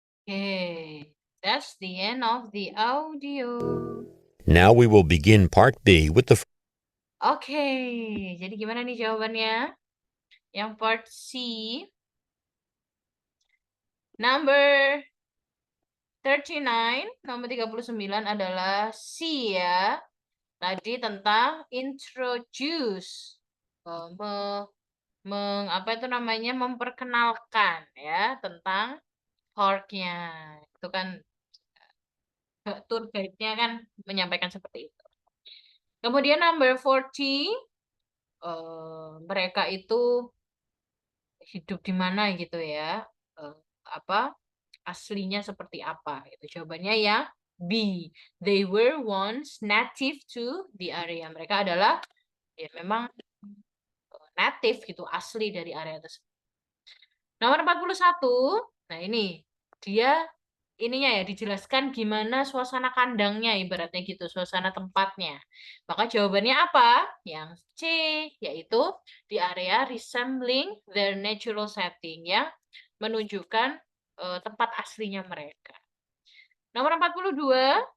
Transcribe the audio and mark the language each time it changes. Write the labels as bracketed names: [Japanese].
[English] Okay, that's the end of the audio. Now we will begin part B with the [Indonesian] Oke, jadi gimana nih jawabannya? Yang part C, number 39, nomor 39 adalah C ya. Tadi tentang introduce. Apa itu namanya? Memperkenalkan ya tentang parknya. Itu kan tour guide-nya kan menyampaikan seperti itu. Kemudian number 40, mereka itu hidup di mana gitu ya. Apa aslinya seperti apa? Itu jawabannya ya B. [English] They were once native to the area. [Indonesian] Mereka adalah ya memang native gitu, asli dari area tersebut. Nomor 41. Nah, ini dia ininya ya dijelaskan gimana suasana kandangnya ibaratnya gitu, suasana tempatnya. Maka jawabannya apa? Yang C, yaitu di area [English] resembling their natural setting [Indonesian] yang menunjukkan tempat aslinya mereka. Nomor 42.